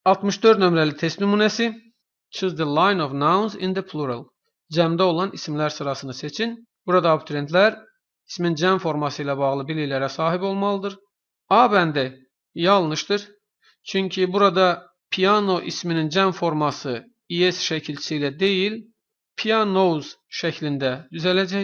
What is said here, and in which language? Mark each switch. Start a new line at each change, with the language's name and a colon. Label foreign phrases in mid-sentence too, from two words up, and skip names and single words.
Azerbaijani: 64 nömrəli test nümunəsi.
English: Choose the line of nouns in the plural.
Azerbaijani: Cəmdə olan isimlər sırasını seçin. Burada abituriyentlər ismin cəm forması ilə bağlı biliklərə sahib olmalıdır. A bəndi yanlışdır. Çünki burada piano isminin cəm forması es şəkilçisi ilə deyil, pianos şəklində düzələcək.